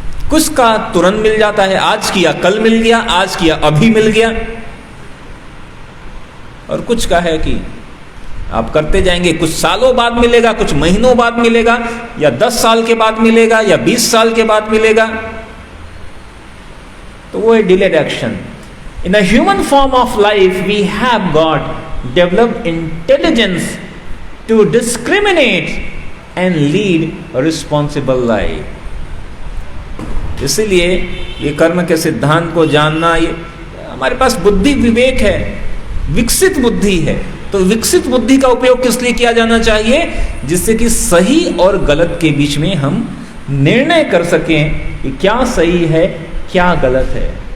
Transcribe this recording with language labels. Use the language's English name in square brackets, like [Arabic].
[Hindi] कुछ का तुरंत मिल जाता है, आज किया कल मिल गया, आज किया अभी मिल गया, और कुछ का है कि आप करते जाएंगे, कुछ सालों बाद मिलेगा, कुछ महीनों बाद मिलेगा, या 10 साल के बाद मिलेगा, या 20 साल के बाद मिलेगा। तो वो है delayed action. [English] In the human form of life, we have got developed intelligence to discriminate and lead a responsible life. [Hindi] इसलिए ये कर्म के सिद्धांत को जानना, ये हमारे पास बुद्धि विवेक है, विकसित बुद्धि है। तो विकसित बुद्धि का उपयोग किस लिए किया जाना चाहिए? जिससे कि सही और गलत के बीच में हम निर्णय कर सकें कि क्या सही है क्या गलत है।